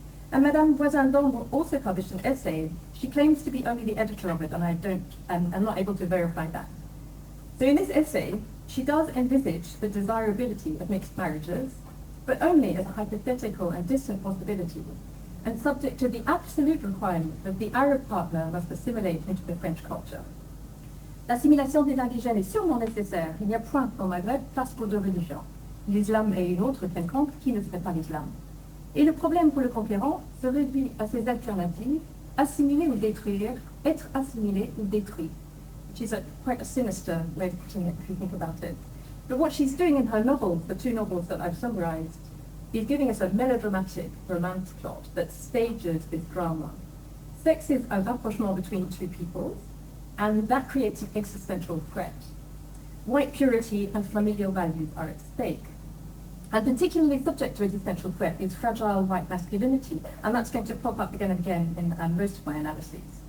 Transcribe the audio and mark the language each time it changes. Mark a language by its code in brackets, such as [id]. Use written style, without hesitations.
[en] And Madame Voisin-Dombre also published an essay. She claims to be only the editor of it, and I'm not able to verify that. So in this essay, she does envisage the desirability of mixed marriages, but only as a hypothetical and distant possibility, and subject to the absolute requirement that the Arab partner must assimilate into the French culture. [fr] L'assimilation des indigènes est sûrement nécessaire. Il n'y a point au Maghreb place pour deux religions. L'islam est une autre quelconque qui ne serait pas l'islam. Et le problème pour le conquérant se réduit à ces alternatives, assimiler ou détruire, être assimilé ou détruit, [en] which is quite a sinister way of putting it if you think about it. But what she's doing in her novels, the two novels that I've summarized, is giving us a melodramatic romance plot that stages this drama. Sex is a rapprochement between two peoples, and that creates an existential threat. White purity and familial values are at stake. And particularly subject to existential threat is fragile white masculinity, and that's going to pop up again and again in most of my analyses.